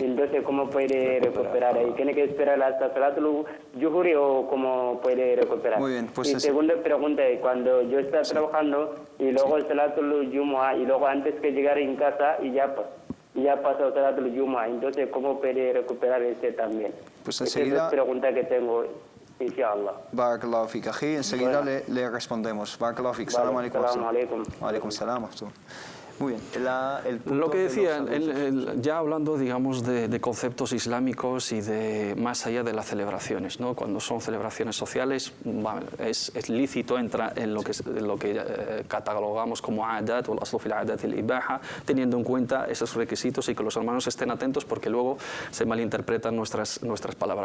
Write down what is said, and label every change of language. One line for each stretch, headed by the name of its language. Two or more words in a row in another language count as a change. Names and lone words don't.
Spanish: Entonces ¿cómo puede recuperar ahí? ¿Tiene que esperar hasta
Arabic: صلاة الظهر
Spanish: o cómo puede recuperar? Muy bien, pues y segunda pregunta es, cuando yo estaba trabajando y luego el
Arabic: صلاة الجمعة
Spanish: y luego antes que llegar en casa y ya pasó
Arabic: صلاة الجمعة,
Spanish: entonces ¿cómo puede recuperar ese también? Pues enseguida... Esa es la pregunta que tengo. Inshallah.
Arabic: بارك الله فيك, Aji.
Spanish: Enseguida le respondemos.
Arabic: بارك الله فيك. سلام عليكم. وعليكم السلام.
Spanish: Muy bien. Lo que decía, ya hablando, digamos, de conceptos islámicos y de más allá de las celebraciones, ¿no? Cuando son celebraciones sociales, es lícito, entra en lo que catalogamos como adat o
Arabic: الأصل في العادات الإباحة,
Spanish: teniendo en cuenta esos requisitos y que los hermanos estén atentos porque luego se malinterpretan nuestras palabras.